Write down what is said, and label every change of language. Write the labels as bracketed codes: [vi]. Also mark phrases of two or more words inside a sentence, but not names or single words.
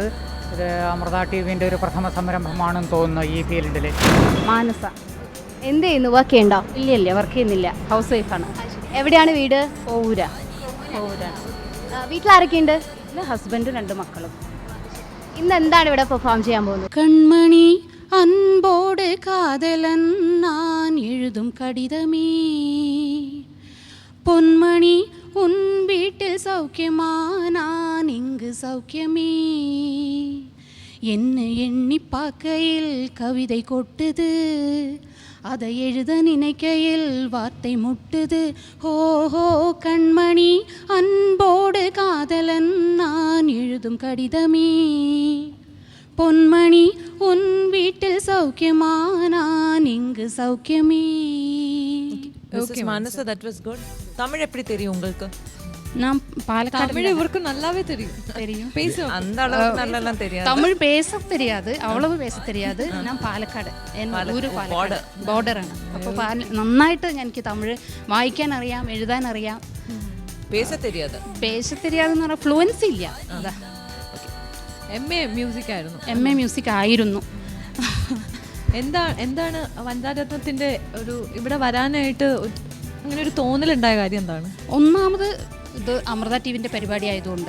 [ml] ഇത് അമൃത TVൻ്റെ ഒരു പ്രഥമ സംരംഭമാണെന്ന് തോന്നുന്നു ഈ ഫീൽഡിൽ. മാനസ എന്ത് ചെയ്യുന്നു? വർക്ക് ചെയ്യണ്ടോ? ഇല്ല വർക്ക് ചെയ്യുന്നില്ല, ഹൗസ് വൈഫാണ്. എവിടെയാണ് വീട്? ഓവൂരാണ്. വീട്ടിലാരൊക്കെയുണ്ട്? പിന്നെ ഹസ്ബൻഡും 2 മക്കളും. ഇന്ന് എന്താണ് ഇവിടെ പെർഫോം ചെയ്യാൻ പോകുന്നത്? [ta] கண்மணி அன்போடு காதலன் நான் எழுதும் கடிதமே பொன்மணி உன் வீட்டில் சௌக்கியமா நான் இங்கு சௌக்கியமே என்ன எண்ணி பார்க்கையில் கவிதை கொட்டுது அதை எழுத நினைக்கையில் வார்த்தை முட்டுது ஓஹோ கண்மணி அன்போடு காதலன் நான் எழுதும் கடிதமே பொன்மணி உன் வீட்டில் சௌக்கியமா நான் இங்கு சௌக்கியமே. [en] Okay, Manasa, that was good. [ta] Tamil எப்படி தெரியும் உங்களுக்கு? நான் பாலக்காடு. தமிழ் இவருக்கு நல்லாவே தெரியும். பேச அந்த அளவுக்கு நல்லா தெரியாது. தமிழ் பேச தெரியாது, அவ்வளவு பேச தெரியாது. [ml] நான் പാലക്കാട്, ഊര് പാലക്കാട് ബോർഡറാണ്. അപ്പോൾ നന്നായിട്ട് എനിക്ക് തമിഴ് വായിക്കാൻ അറിയാം, എഴുതാൻ അറിയാം. [ta] பேச தெரியாது [ml] എന്ന് പറഞ്ഞാൽ ഫ്ലുവൻസി ഇല്ല. അതാ. [en] MA music [ml] ആയിരുന്നു. [en] MA music [ml] ആയിരുന്നു. എന്താണ് വനിതാരത്നത്തിന്റെ ഒരു ഇവിടെ വരാനായിട്ട് അങ്ങനെ ഒരു തോന്നലുണ്ടായ കാര്യം എന്താണ്? ഒന്നാമത് ഇത് അമൃത TVൻ്റെ പരിപാടി ആയതുകൊണ്ട്.